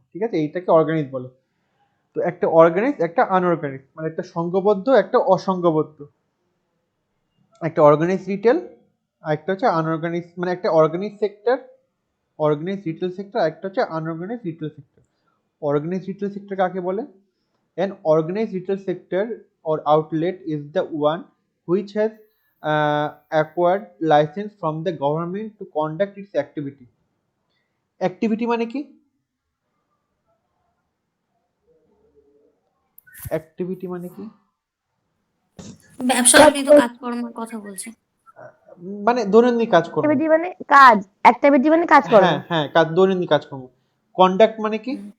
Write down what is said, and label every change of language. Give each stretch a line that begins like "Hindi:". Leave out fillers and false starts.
Bangla: ঠিক আছে, এইটাকে অর্গানাইজ বলে। তো একটা অর্গানাইজ, একটা আনঅর্গানাইজ, মানে একটা সংঘবদ্ধ, একটা অসংঘবদ্ধ। একটা অর্গানাইজ রিটেল আর একটা হচ্ছে আনঅর্গানাইজ, মানে একটা organise sector, organise retail sector, আর একটা হচ্ছে unorganise retail sector. Organise retail sector কাকে বলে?
English: An organized retail sector or outlet is the one which has acquired license from the government to conduct its activity.
Bangla: Activity মানে কি? Activity মানে কি? ব্যবসাজনিত কাজকর্মের কথা বলছে। মানে দৈনন্দিন কাজকর্ম। অ্যাক্টিভিটি মানে কাজ করা। হ্যাঁ হ্যাঁ, দৈনন্দিন কাজকর্ম। কন্ডাক্ট মানে কি?